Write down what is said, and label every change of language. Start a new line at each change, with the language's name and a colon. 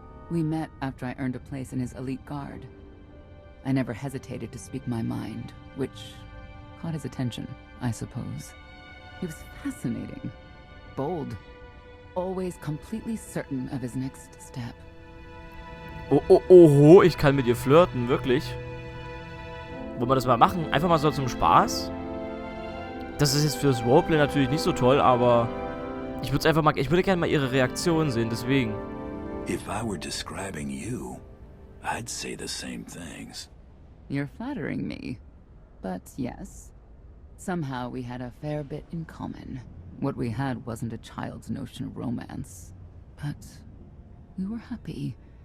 English: We met after I earned a place in his elite guard. I never hesitated to speak my mind, which caught his attention, I suppose. He was fascinating, bold, always completely certain of his next step.
German: Oho, ich kann mit ihr flirten, wirklich. Wollen wir das mal machen? Einfach mal so zum Spaß? Das ist jetzt fürs Roleplay natürlich nicht so toll, aber ich würde es einfach mal, ich würde gerne mal ihre Reaktion sehen, deswegen.
English: If I were describing you, I'd say the same things. You're flattering me. But yes, somehow we had a fair bit in common. What we had wasn't a child's notion of romance, but we were happy.